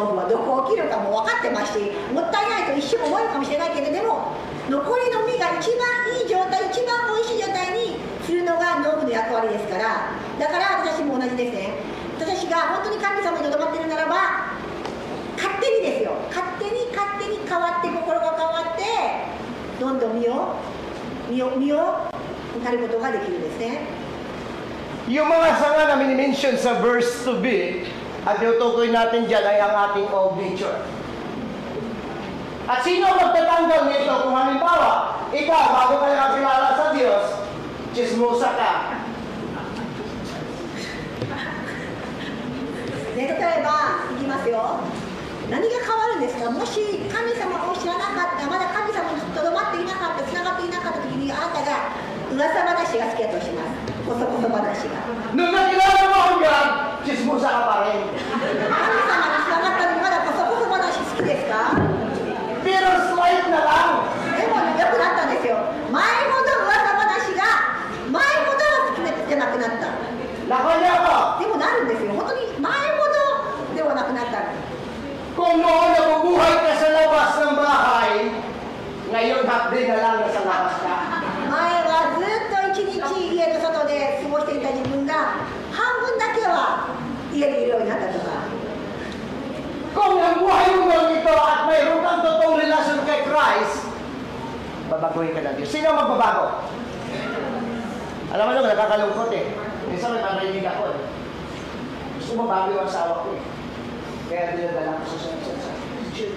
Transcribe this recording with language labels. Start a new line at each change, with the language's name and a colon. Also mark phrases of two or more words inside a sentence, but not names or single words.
Japanese: 農夫はどこを切るかも分かってますしもったいないと一瞬思えるかもしれないけどでも残りの実が一番いい状態一番おいしい状態にするのが農夫の役割ですからだから私も同じですね私が本当に神様にとどまっているならば勝手にですよ勝手に変わって心が変わってどんどん実をなることができるんですね
Filipino: Yung mga sanga na mini-mention sa verse 2b, at tinutukoy natin dyan ay ang ating
English: old nature.
Filipino: At sino magtatanggal nito kung halimbawa, ikaw, bago ka nakakilala sa Diyos, chismosa ka.
Japanese: 例えば、いきますよ。何が変わるんですかもし神様を知らなかった、まだ神様にとどまっていなかった、つながっていなかった時に、あなたが噂話が好きだとします。こそこそ話が。
Filipino: Nung nakilala mo ang God, chismosa ka pa rin.
Japanese: 神様につながったのにまだこそこそ話好きですか
Filipino: Pero slight na lang.
Japanese: でも良くなったんですよ。前ほど噂話が、前ほど好きじゃなくなった。
Filipino: Nakaya ka.
Japanese: でもなるんですよ。本当に前ほどではなくなった。
Filipino: Kung noon nabubuhay ka sa labas ng bahay, ngayon half-day na lang nasa labas ka.
Japanese: 前はずっと一日家の外で過ごしていた自分が半分だけは家にいるようになったとか
Filipino: Kung ang buhay mo ito at mayroon kang totoong relasyon kay Christ, babaguhin ka ng Diyos. Sino ang magbabago? Alam mo nung nakakalungkot eh. Minsan may marinig ako eh. Gusto mo bago yung asawa ko eh. Kaya dinadala ko sa church.